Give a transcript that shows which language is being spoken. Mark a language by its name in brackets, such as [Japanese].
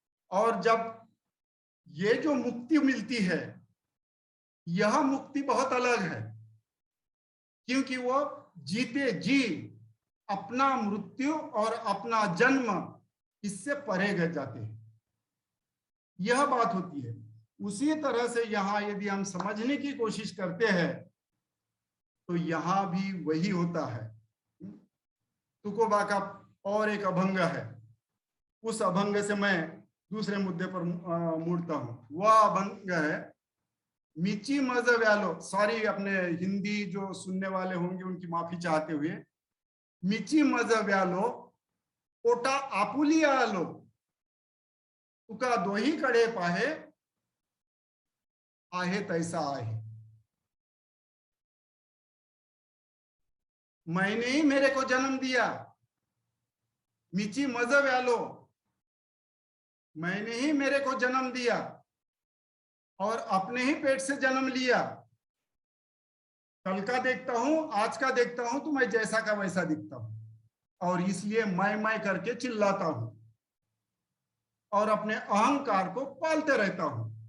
[Hindi] और जब ये जो मुक्ति मिलती है, यह मुक्ति बहुत अलग है, क्योंकि वो जीते जी अपना मृत्यु और अपना जन्म इससे परे गए जाते हैं, यह बात होती है। उसी तरह से यहाँ यदि हम समझने की कोशिश करते हैं तो यहाँ भी वही होता है। तुकोबा का और एक अभंग है, उस अभंग से मैं दूसरे मुद्दे पर मुड़ता हूँ। वह अभंग है, [Marathi] मिची मज व्यालो, सॉरी अपने हिंदी जो सुनने वाले होंगे उनकी माफी चाहते हुए, मिची मज व्यालो पोटा आपुली आलो, तुका दोही कडे पाहे आहे तैसा आहे। [Hindi] मैंने ही मेरे को जन्म दिया, [Marathi] मिची मज व्यालो, [Hindi] मैंने ही मेरे को जन्म दिया और अपने ही पेट से जन्म लिया। कल का देखता हूं, आज का देखता हूं तो मैं जैसा का वैसा दिखता हूं, और इसलिए मैं करके चिल्लाता हूं और अपने अहंकार को पालते रहता हूं।